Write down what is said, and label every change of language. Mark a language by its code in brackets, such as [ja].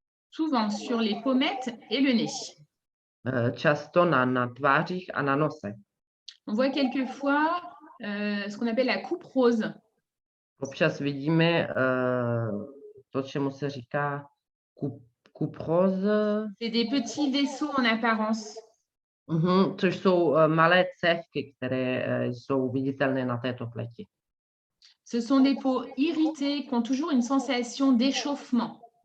[fr] Souvent sur les pommettes et le nez. [cs] Často na tvářích a na nose. [fr] On voit quelquefois ce qu'on appelle la coupe rose. [cs] Občas vidíme to, čemu se říká coupe rose. [fr] C'est des petits vaisseaux en apparence. [cs] Což jsou malé cévky, které jsou viditelné na této pleti. [fr] Ce sont des peaux irritées qui ont toujours une sensation d'échauffement.